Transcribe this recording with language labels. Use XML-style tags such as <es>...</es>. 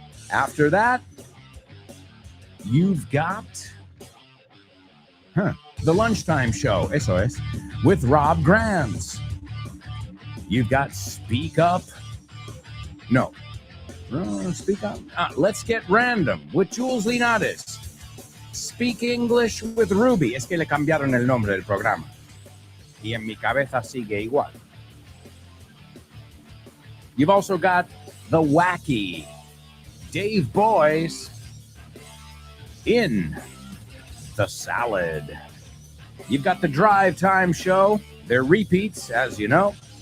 <en>After that, you've got the Lunchtime Show,</en> <es>eso es,</es> <en>with Rob Grams. You've got Speak Up. No. Speak Up. Let's Get Random with Jules Linares. Speak English with Ruby.</en> <es>Es que le cambiaron el nombre del programa. Y en mi cabeza sigue igual.</es> <en>You've also got the wacky Dave Boys in the Salad. You've got the Drive Time Show. They're repeats, as you know.</en>